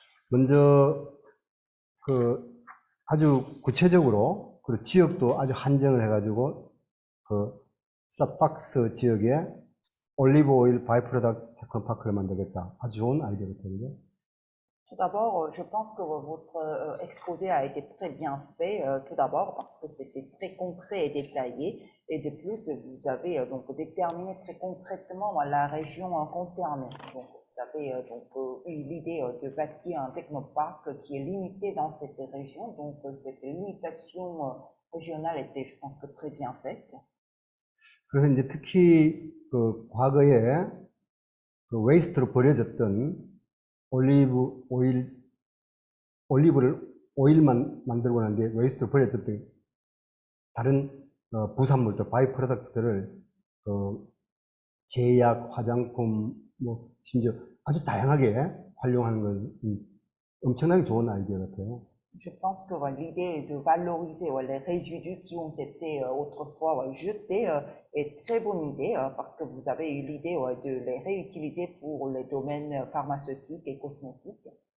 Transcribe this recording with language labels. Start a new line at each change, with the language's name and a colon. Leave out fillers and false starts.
Korean: 먼저 아주 구체적으로 그리고 지역도 아주 한정을 해가지고 서박스 지역에 올리브 오일 바이 프로덕트 테크노파크를 만들겠다. 아주 좋은 아이디어 같은데.
French: Tout d'abord, je pense que votre exposé a été très bien fait, tout d'abord parce que c'était très concret et détaillé, et de plus, vous avez donc déterminé très concrètement la région concernée. Donc, vous avez donc eu l'idée de bâtir un technoparc qui est limité dans cette région, donc cette limitation régionale était, je pense que très bien faite.
Korean: 그래서 이제 특히 과거에 웨이스트로 버려졌던 올리브를 오일만 만들고 난 뒤에 웨이스트로 버려졌던 다른 부산물들, 바이 프로덕트들을 제약, 화장품, 뭐 심지어 아주 다양하게 활용하는 건 엄청나게 좋은 아이디어 같아요.
French: Je pense que l'idée de valoriser les résidus qui ont été autrefois jetés est très bonne idée parce que vous avez eu l'idée de les réutiliser pour les domaines pharmaceutiques et cosmétiques.